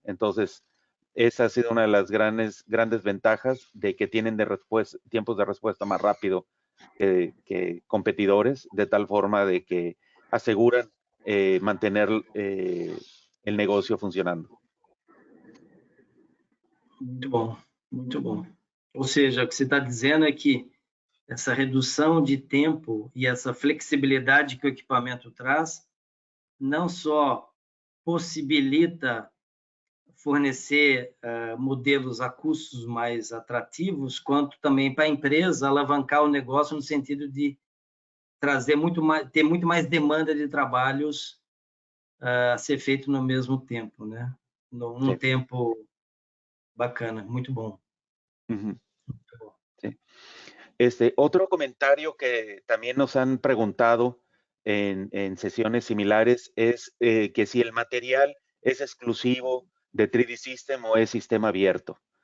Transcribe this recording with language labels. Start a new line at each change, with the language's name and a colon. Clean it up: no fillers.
Spanish: Entonces, esa ha sido una de las grandes ventajas de que tienen tiempos de respuesta más rápido que competidores, de tal forma de que aseguran mantener el negocio funcionando.
Portuguese: Muito bom, muito bom. Ou seja, o que você está dizendo é que essa redução de tempo e essa flexibilidade que o equipamento traz não só possibilita fornecer modelos a custos mais atrativos, quanto também para a empresa alavancar o negócio no sentido de trazer ter muito mais demanda de trabalhos a ser feito no mesmo tempo, né? Num tempo bacana, muito bom. Uh-huh. Muito bom.
Spanish: Sí. Otro comentario que también nos han preguntado en sesiones similares es que si el material es exclusivo de 3D System o es sistema abierto.